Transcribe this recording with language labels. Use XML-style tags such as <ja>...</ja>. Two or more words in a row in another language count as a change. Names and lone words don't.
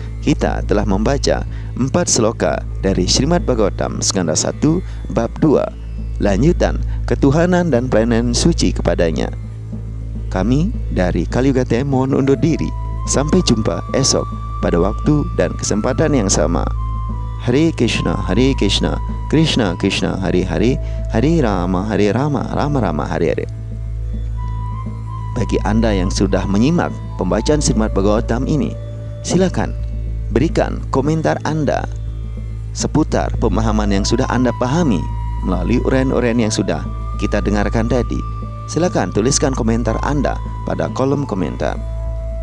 <id>Kita telah membaca 4 sloka dari Srimad Bhagavatam skanda 1 bab 2, lanjutan ketuhanan dan pelayanan suci kepadanya. Kami dari Kaliyuga TM mohon undur diri. Sampai jumpa esok pada waktu dan kesempatan yang sama.</id> <sa>हरे कृष्ण कृष्ण कृष्ण हरे हरे हरे राम राम राम हरे हरे, Hare Rama, Rama Rama, Hare Hare.</sa> <id>Bagi Anda yang sudah menyimak pembacaan Srimad Bhagavatam ini, silakan berikan komentar Anda seputar pemahaman yang sudah Anda pahami melalui uraian-uraian yang sudah kita dengarkan tadi. Silakan tuliskan komentar Anda pada kolom komentar.</id>